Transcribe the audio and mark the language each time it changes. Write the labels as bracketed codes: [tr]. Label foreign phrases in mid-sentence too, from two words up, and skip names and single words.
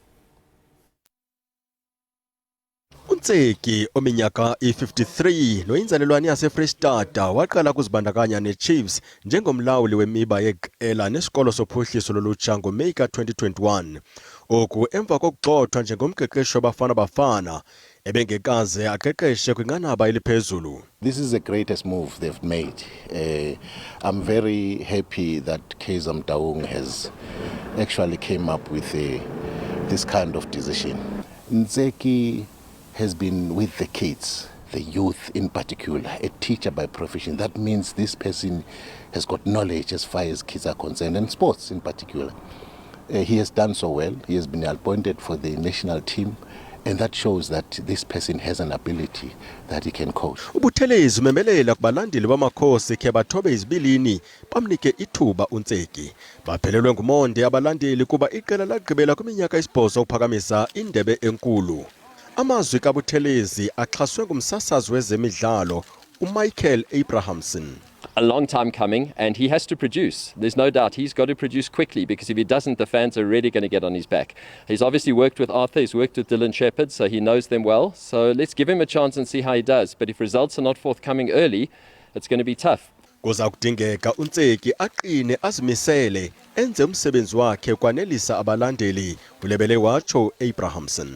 [xh] uNtseki ominyaka i-53 noyinzalelwane yaseFreystata waqala ukuzibandakanya neChiefs njengomlawuli wemiba yeqela nesikolo sophuhliso lolutsha ngoMeyi ka-2021. Oku emva kokugxothwa njengomqeqeshi wabafana bafana ebengekaze aqeqeshe kwinqanaba eliphezulu. [en] This is the greatest move they've made. I'm very happy that Kaizer Mtaung has actually came up with this kind of decision. Ntseki has been with the kids, the youth in particular, a teacher by profession. That means this person has got knowledge as far as kids are concerned, and sports in particular. He has done so well. He has been appointed for the national team, and that shows that this person has an ability that he can coach. [xh] Ubuthelezi umemelela kubalandeli bamakhosi khe bathobe izibilini bamnike ithuba uNtseki. Baphelelwe ngumonde abalandeli kuba iqela lagqibela kwiminyaka esibhozo ukuphakamisa indebe enkulu. Amazwi kaButhelezi axhaswe ngumsasazi wezemidlalo uMichael Abrahamson. [en] A long time coming, and he has to produce. There's no doubt he's got to produce quickly, because if he doesn't, the fans are really going to get on his back. He's obviously worked with Arthur, he's worked with Dylan Shepherd, so he knows them well. So let's give him a chance and see how he does. But if results are not forthcoming early, it's going to be tough. [xh] Kuza kudingeka uNtseki aqine azimisele enze umsebenzi wakhe kwanelisa abalandeli, ulebele watsho Abrahamson.